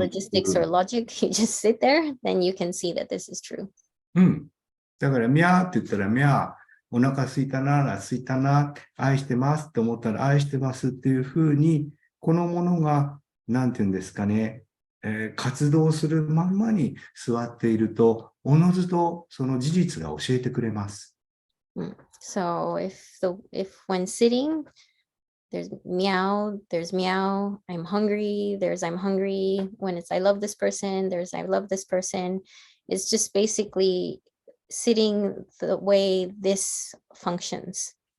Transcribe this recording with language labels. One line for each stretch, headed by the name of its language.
English: logistics or logic, you just sit there, then you can see that this is true.
Japanese: だから、ミャーって言ったら、ミャー、お腹空いたな、空いたな、愛してますって思ったら、愛してますっていうふうに、このものが、なんていうんですかね、活動するまんまに座っていると、おのずとその事実が教えてくれます。
English: So if when sitting, there's meow, I'm hungry, there's I'm hungry. When it's I love this person, there's I love this person. It's just basically sitting the way this functions.